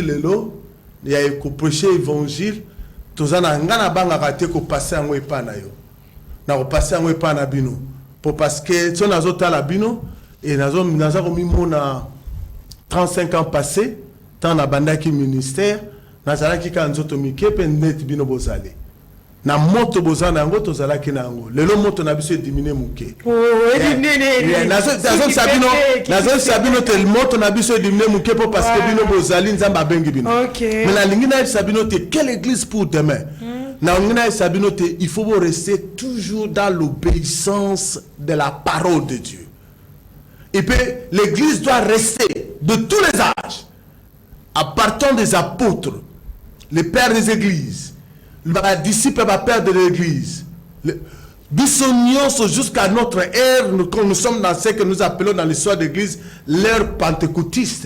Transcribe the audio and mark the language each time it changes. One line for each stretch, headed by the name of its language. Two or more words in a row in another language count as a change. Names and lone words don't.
Lingala: lelo ya ko prêcher évangile tozana ngana banga ka te ko passer yango epa na yo na ko passer yango epa na bino
French: pour parce que
Lingala: so nazota la bino et nazo komi mona 35
French: ans passés
Lingala: tant na bandaki ministère nazalaki ka nzoto mike pe net bino bozali na moto bozana yango tozalaki na yango lelo moto na biso diminuer muke nazo sabino te moto na biso diminuer muke po
French: parce que
Lingala: bino bozali nzamba bengi bino mais na lingi na sabino te
French: quelle église pour demain
Lingala: na ngina sabino te
French: il faut rester toujours dans l'obéissance de la parole de Dieu. Et puis l'église doit rester de tous les âges, à partir des apôtres, les pères des églises, les disciples et pères de l'église, jusqu'à notre ère, nous sommes dans ce que nous appelons dans l'histoire de l'église l'ère pentecôtiste.